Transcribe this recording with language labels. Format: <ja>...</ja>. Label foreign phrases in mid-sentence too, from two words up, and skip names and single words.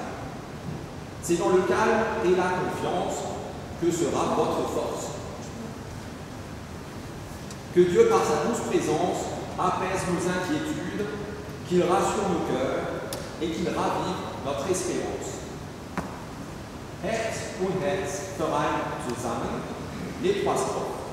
<fr>C'est dans le calme et la confiance que sera votre force. Que Dieu, par sa douce présence, apaise nos inquiétudes, qu'il rassure nos cœurs et qu'il ravive notre espérance.</fr> <de>Herz und Herz vereint zusammen,</de> <fr>les 3 strophes.</fr>